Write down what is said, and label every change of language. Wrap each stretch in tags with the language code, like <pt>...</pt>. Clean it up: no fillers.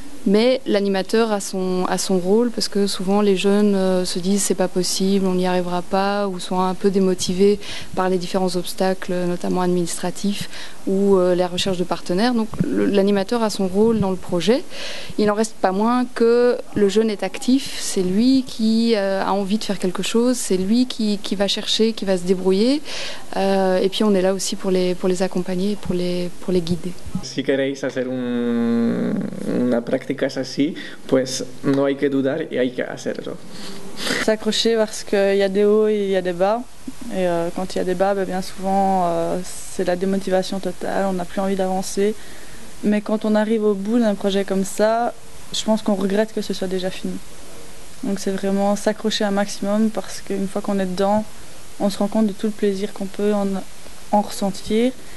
<fr>Mais l'animateur a son rôle parce que souvent les jeunes se disent c'est pas possible, on n'y arrivera pas, ou sont un peu démotivés par les différents obstacles, notamment administratifs ou la recherche de partenaires. Donc l'animateur a son rôle dans le projet. Il n'en reste pas moins que le jeune est actif, c'est lui qui a envie de faire quelque chose, c'est lui qui va chercher, qui va se débrouiller. Et puis on est là aussi pour les accompagner, pour les guider.</fr> <es>Si queréis hacer una práctica así, pues no hay que dudar y hay que hacerlo.</es> <fr>S'accrocher parce qu'il y a des hauts et il y a des bas. Et quand il y a des bas, bien souvent c'est la démotivation totale, on n'a plus envie d'avancer. Mais quand on arrive au bout d'un projet comme ça, je pense qu'on regrette que ce soit déjà fini. Donc c'est vraiment s'accrocher un maximum parce qu'une fois qu'on est dedans, on se rend compte de tout le plaisir qu'on peut en ressentir.</fr>